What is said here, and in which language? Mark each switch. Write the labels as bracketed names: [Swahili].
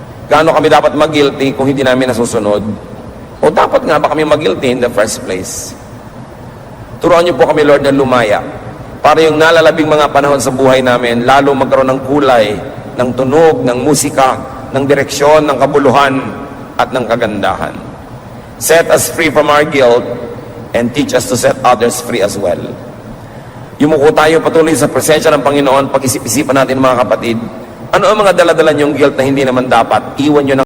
[Filipino] Gaano kami dapat mag-guilty kung hindi namin nasusunod. O dapat nga ba kami mag-guilty [English] in the first place? [Filipino] Turuan niyo po kami, Lord, na lumaya. Para yung nalalabing mga panahon sa buhay namin, lalo magkaroon ng kulay, ng tunog, ng musika, ng direksyon, ng kabuluhan, at ng kagandahan. [English] Set us free from our guilt and teach us to set others free as well. [Filipino] Yumuko tayo patuloy sa presensya ng Panginoon. Pag-isip-isipan natin, mga kapatid, ano ang mga daladala niyong guilt na hindi naman dapat? Iwan niyo na